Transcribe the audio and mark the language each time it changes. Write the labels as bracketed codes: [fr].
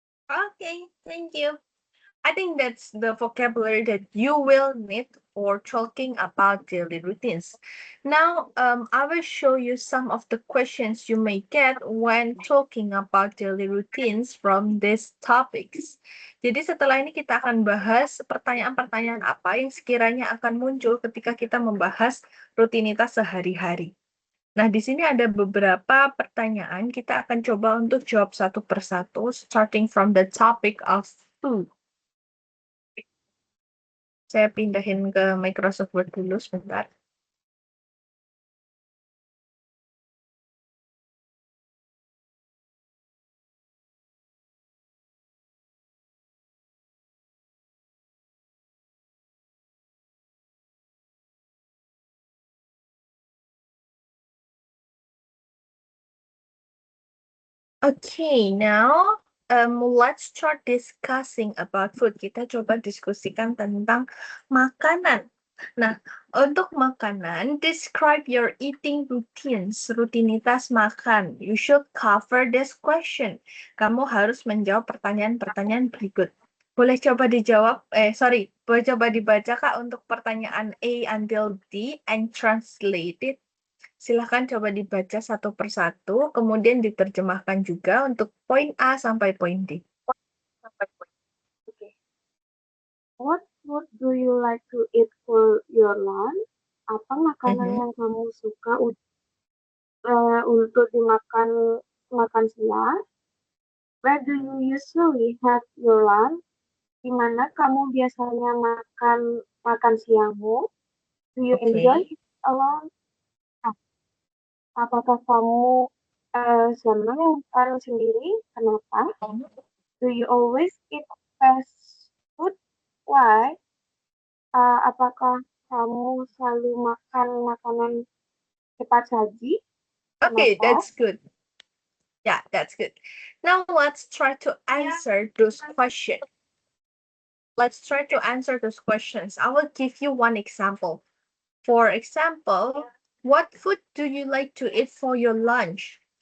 [en] Okay, thank you. I think that's the vocabulary that you will need for talking about daily routines. Now, I will show you some of the questions you may get when talking about daily routines from these topics. [id] Jadi setelah ini kita akan bahas pertanyaan-pertanyaan apa yang sekiranya akan muncul ketika kita membahas rutinitas sehari-hari. Nah, di sini ada beberapa pertanyaan. Kita akan coba untuk jawab satu persatu, [en] starting from the topic of food. [id] Saya pindahin ke Microsoft Word dulu sebentar. [en] Okay, now let's start discussing about food. [id] Kita coba diskusikan tentang makanan. Nah, untuk makanan, [en] describe your eating routines, [id] rutinitas makan. [en] You should cover this question. [id] Kamu harus menjawab pertanyaan-pertanyaan berikut. Boleh coba dijawab, boleh coba dibaca Kak untuk pertanyaan [en] A until D and translate it. [id] Silahkan coba dibaca satu persatu, kemudian diterjemahkan juga untuk poin A sampai poin D. [en] Okay. What food do you like to eat for your lunch? [id] Apa makanan yang kamu suka untuk dimakan makan siang? [en] Where do you usually have your lunch? [id] Di mana kamu biasanya makan siangmu? [en] Do you enjoy it alone? [id] Apakah kamu senang makan sendiri? Kenapa? [en] Do you always eat fast food? Why? [id] Apakah kamu selalu makan makanan cepat saji. [en] Okay, [id] Kenapa? [en] that's good. Yeah, that's good. Now let's try to answer those questions. Let's try to answer those questions. I will give you one example. For example, what food do you like to eat for your lunch?